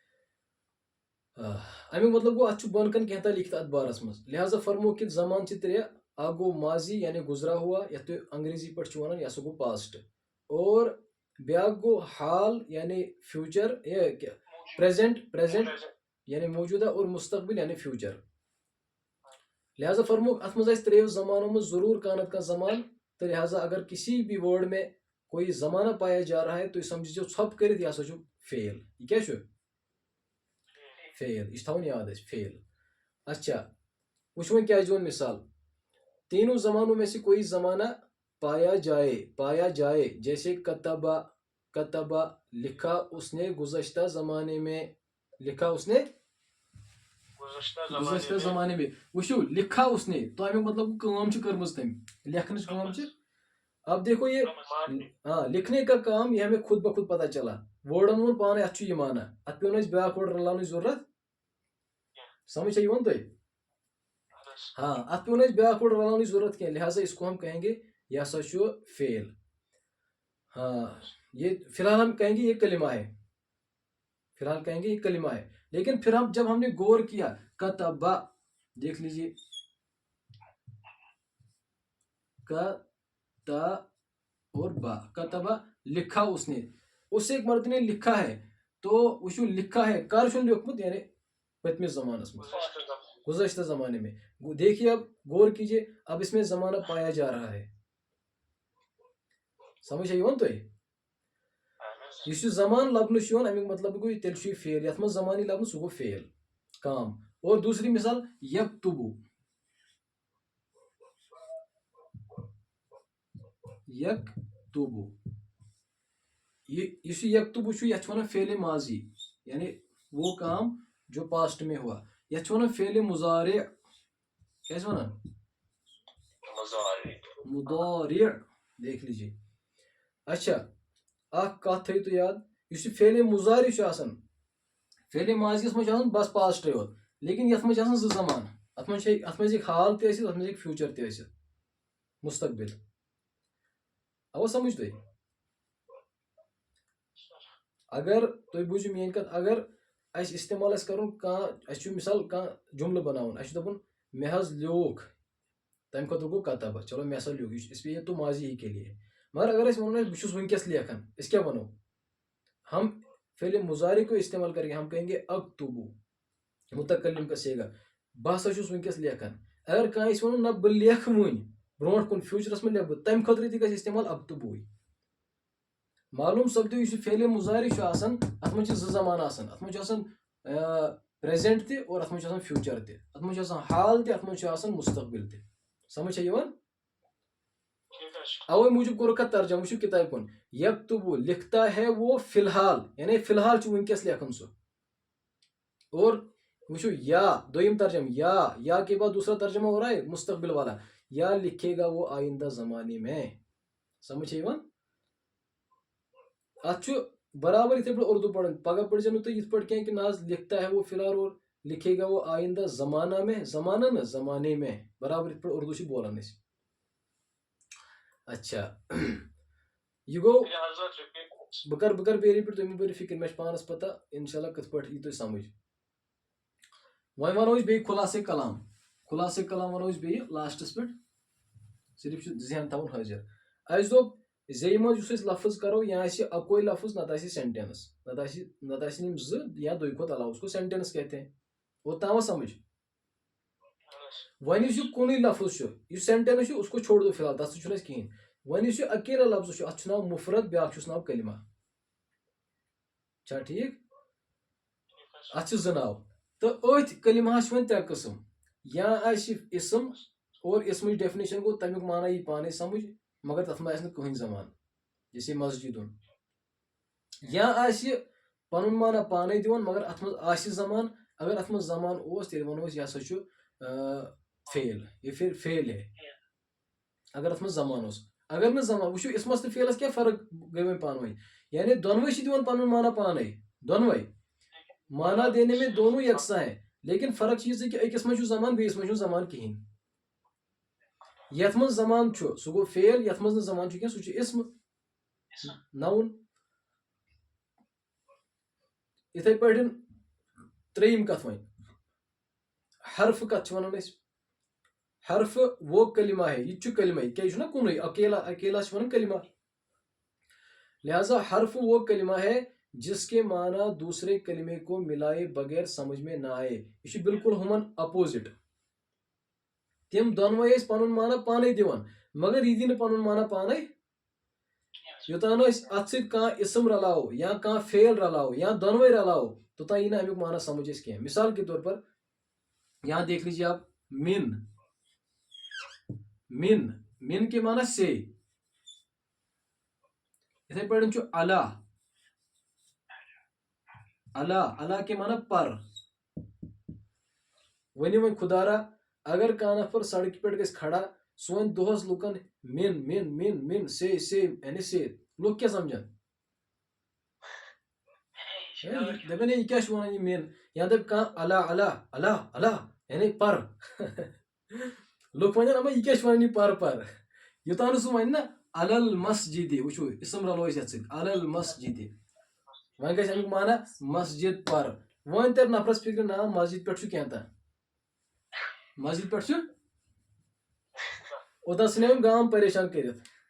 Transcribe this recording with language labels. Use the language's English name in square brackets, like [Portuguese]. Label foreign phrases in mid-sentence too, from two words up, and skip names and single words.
[Kashmiri] امیُک مطلب گوٚو اتھ چھُ بۄن کَن کینٛہہ تانۍ لیکھِتھ اتھ بارس منٛز. لہٰذا فرمو کہِ زمان چھِ ترٛےٚ, اکھ گوٚو ماضی یعنی [Urdu] گُزرا ہوا, [Kashmiri] یتھ تُہۍ انگریزی پٲٹھۍ چھِو وَنان, یہِ ہسا گوٚو پاسٹ. اور بیاکھ گوٚو حال یعنی فیوچر, پریزنٹ یعنی موجودہ, اور مستقبل یعنی فیوچر. لہٰذا فرمو اتھ منٛز آسہِ ترٛیٚیو زمانو منٛز ضروٗر کانٛہہ نتہٕ کانٛہہ زمان. [Urdu] تو لہٰذا اگر کسی بھی ورڈ میں کوئی زمانہ پایا جا رہا ہے تو یہ سمجھیے [Kashmiri] ژھۄپہٕ کٔرِتھ یہِ ہسا چھُ فیل. یہِ کیٛاہ چھُ فیل, یہِ چھُ تھاوُن یاد اَسہِ فیل. اچھا وٕچھو وۄنۍ کیٛاہ دِوان مثال. [Urdu] تینوں زمانوں میں سے کوئی زمانہ پایا جائے جیسے کتبہ لکھا اس نے گزشتہ زمانے میں, لکھا اس نے گزشتہ زمانے میں. [Kashmiri] وٕچھِو [Urdu] لکھا اس نے, [Kashmiri] تو امیُک مطلب کٲم چھِ کٔرمٕژ تٔمۍ, لیکھنٕچ کٲم چھِ. [Urdu] اب دیکھو یہ ہاں لکھنے کا کام, یہ ہمیں خود بخود پتہ چلا. [Kashmiri] وٲڈن ووٚن پانے اتھ چھُ یہِ معنی, اتھ پیوٚو نہٕ اَسہِ بیٛاکھ وٲڈ رلاونٕچ ضروٗرت. سمجھ چھا یِوان تۄہہِ؟ ہاں اتھ پیوٚو نہٕ اَسہِ بیٛاکھ وٲڈ رلاونٕچ ضروٗرت کینٛہہ, [Urdu] لہٰذا اس کو ہم کہیں گے [Kashmiri] یہ ہسا چھُ فیل. [Urdu] ہاں یہ فی الحال ہم کہیں گے یہ کلمہ ہے, فی الحال کہیں گے یہ کلمہ ہے. لیکن پھر جب ہم نے غور کیا, کتبہ, دیکھ لیجیے کتا اور با, کتبہ لکھا اس نے, اس ایک مرد نے لکھا ہے. [Kashmiri] تو وٕچھِو [Urdu] لکھا ہے [Kashmiri] کر چھُنہٕ لیوٚکھمُت, یعنی پٔتمِس زمانس منٛز, [Urdu] گزشتہ زمانے میں. دیکھیے اب غور کیجیے, اب اس میں زمانہ پایا جا رہا ہے. [Kashmiri] سمجھ چھا یِوان تۄہہِ؟ یُس یہِ زمان لبنہٕ چھُ یِوان امیُک مطلب گوٚو تیٚلہِ چھُ یہِ فیل, یتھ منٛز زمان یی لبنہٕ سُہ گوٚو فیل کام. [Urdu] اور دوسری مثال یکتبو, یکتبو, [Kashmiri] یُس یہِ یکتبو چھُ یتھ چھِ وَنان فعلِ ماضی, یعنی [Urdu] وہ کام جو پاسٹ میں ہوا. [Kashmiri] یتھ چھِ وَنان فعلِ مضارع, کیٛاہ چھِ وَنان [Urdu] مضارع دیکھ لیجیے. [Kashmiri] अच्छा اکھ کتھ تھٲیِو تُہۍ یاد یُس یہِ فعلِ مُضارع چھُ آسان فعلِ ماضیَس منٛز چھُ آسان بس پاسٹٕے یوت لیکن یَتھ منٛز چھِ آسان زٕ زمانہٕ اَتھ منٛز ہیٚکہِ حال تہِ ٲسِتھ اَتھ منٛز ہیٚکہِ فیوٗچر تہِ ٲسِتھ مُستقبِل آوا سمجھ تۄہہِ اگر تُہۍ بوٗزِو میٲنۍ کتھ اگر اَسہِ استعمال آسہِ کرُن کانٛہہ اَسہِ چھُ مِثال کانٛہہ جملہٕ بناوُن اَسہِ چھُ دَپُن مےٚ حظ لیوٗکھ تَمہِ خٲطرٕ گوٚو کتبہ چلو مےٚ ہسا لیوٗکھ یہِ چھُ [Urdu] اس لیے تو ماضی ہی کے لیے مگر اگر [Kashmiri] أسۍ وَنو بہٕ چھُس وٕنکیٚس لیکھان أسۍ کیاہ وَنو [Urdu] ہم فعلِ مُضارع کو استعمال کریں گے ہم کہیں گے اکتبو متکلم کا سیگا [Kashmiri] بہٕ ہسا چھُس وٕنکیٚس لیکھان اگر کانٛہہ أسۍ وَنو نہ بہٕ لیکھٕ وٕنۍ برونٛٹھ کُن فیوٗچرس منٛز لیکھٕ بہٕ تَمہِ خٲطرٕ تہِ گژھِ استعمال اکتبوٕے معلوٗم سپدیو یُس یہِ فعلِ مُضارع چھُ آسان اَتھ منٛز چھِ زٕ زمانہٕ آسان اَتھ منٛز چھُ آسان پریزنٹ تہِ اور اَتھ منٛز چھُ آسان فیوٗچر تہِ اَتھ منٛز چھُ آسان حال تہِ اَتھ منٛز چھُ آسان مُستقبِل تہِ سمجھ چھا یِوان اوے موٗجوٗب کوٚرُکھ اَتھ ترجمہ وٕچھِو کِتابہِ کُن یکتبو [Urdu] لکھتا ہے وہ فی الحال یعنی فی الحال [Kashmiri] چھُ وٕنکیٚس لیکھان سُہ اور وٕچھو یا دوٚیِم ترجمہ [Urdu] یا کے بعد دوسرا ترجمہ ہو رہا ہے مستقبل والا یا لکھے گا وہ آئندہ زمانے میں [Kashmiri] سمجھ چھا یِوان اتھ چھُ برابر یِتھٕے پٲٹھۍ اردو پران پگہہ پٔرزیٚو نہٕ تُہۍ یِتھ پٲٹھۍ کینٛہہ کہِ نہ حظ [Urdu] لکھتا ہے وہ فی الحال اور لکھے گا وہ آئندہ زمانہ میں زمانہ نہ زمانے میں [Kashmiri] برابر یِتھ پٲٹھۍ اردو چھِ بولان أسۍ اچھا یہِ گوٚو بہٕ کرٕ بیٚیہِ رِپیٖٹ تُہۍ مہٕ بٔرِو فِکِر مےٚ چھِ پانس پتہ [Arabic] انشاء اللہ [Kashmiri] کِتھ پٲٹھۍ یی تۄہہِ سمجھ وۄنۍ وَنو أسۍ بیٚیہِ خُلاصے کلام وَنو أسۍ بیٚیہِ لاسٹس پٮ۪ٹھ صرف چھُ ذہن تھاوُن حٲضِر اَسہِ دوٚپ زیٚیہِ منٛز یُس أسۍ لفظ کرو یا آسہِ اکوے لفظ نتہٕ آسہِ سینٹینس نتہٕ آسن یِم زٕ یا دۄیہِ کھۄتہٕ علاوٕ [Urdu] اس کو سینٹینس کہتے ہیں [Kashmiri] اوٚتام آو سمجھ وۄنۍ یُس یہِ کُنُے لفظ چھُ یُس سینٹینس چھُ [Urdu] اس کو چھوڑ دو فی الحال [Kashmiri] تتھ سۭتۍ چھُنہٕ اَسہِ کِہینۍ وۄنۍ یُس یہِ اکیلا لفظ چھُ اتھ چھُ ناو مُفرد بیاکھ چھُس ناو کلمہ چھا ٹھیٖک اتھ چھِ زٕ ناو تہٕ أتھۍ کلمہس چھِ وۄنۍ ترٛےٚ قٕسم یا آسہِ اسم اور اسمٕچ ڈیفنیشن گوٚو تمیُک معنی یی پانے سمجھ مگر تتھ منٛز آسہِ نہٕ کٕہٕنۍ زمان جیسے مسجدُن یا آسہِ پنُن معنی پانے دِوان مگر اتھ منٛز آسہِ زمان اگر اتھ منٛز زمان اوس تیٚلہِ ونو أسۍ یہِ ہسا چھُ فیل [Urdu] یہ پھر فیل ہے [Kashmiri] اگر اتھ منٛز زمان اوس اگر نہٕ زمان وٕچھو اسمس تہٕ فیلس کیٛاہ فرق گٔے وۄنۍ پانہٕ ؤنۍ یعنی دۄنوے چھِ دِوان پنُن معنی پانے دۄنوے معنی [Urdu] دینے میں دونوں یکساں ہے [Kashmiri] لیکن فرق چھِ یہِ کہِ أکِس منٛز چھُ زمان بیٚیِس منٛز چھُنہٕ زمان کِہینۍ یتھ منٛز زمان چھُ سُہ گوٚو فیل یتھ منٛز نہٕ زمان چھُ کینٛہہ سُہ چھُ اسم نوُن یِتھٕے پٲٹھۍ ترٛیٚیِم کتھ وۄنۍ حرف کتھ چھِ ونان أسۍ حرف [Urdu] وہ کلمہ ہے [Kashmiri] یہِ تہِ چھُ کلمہ کیٛازِ یہِ چھُنہ کُنُے اکیلا چھِ ونان کلمہ لہٰذا حرف [Urdu] وہ کلمہ ہے جس کے معنی دوسرے کلمے کو ملائے بغیر سمجھ میں نہ آئے [Kashmiri] یہ چھُ بالکل ہُمن اپوزٹ تِم دۄنوے ٲسۍ پنُن معنی پانے دِوان مگر یہِ دی نہٕ پنُن معنی پانے یوٚتانۍ أسۍ اتھ سۭتۍ کانٛہہ اسم رلاوو یا کانٛہہ فیل رلاوو یا دۄنوے رلاوو توٚتانۍ یی نہٕ امیُک معنی سمجھ أسۍ کینٛہہ [Urdu] مثال کے طور پر یہاں دیکھ لیجیے آپ من کے معنی سے [Kashmiri] یِتھٕے پٲٹھۍ چھُ [Urdu] اللہ کے معنی پر [Kashmiri] ؤنِو وۄنۍ خُدارا اگر کانٛہہ نفر سڑکہِ پٮ۪ٹھ گژھِ کھڑا سُہ وَنہِ دۄہس لُکن [Urdu] من سے [Kashmiri] یعنی سے لُکھ کیٛاہ سمجھن دپن یہِ کیٛاہ چھُ وَنان یہِ من یا دپہِ کانٛہہ اللہ یعنی پر لُکھ وَنن اما یہِ کیٛاہ چھُ وَنان یہِ پر یوٚتانۍ نہٕ سُہ وَنہِ نہ علل مسجدِ وٕچھو اسم رلو أسۍ یتھ سۭتۍ علل مسجدِ وۄنۍ گژھِ امیُک معنی مسجد پر وۄنۍ تر نفرس فکرِ نا مسجد پٮ۪ٹھ چھُ کینٛہہ تانۍ مسجد پٮ۪ٹھ چھُ اوٚتانۍ ژھٕنیو أمۍ گام پریشان کٔرِتھ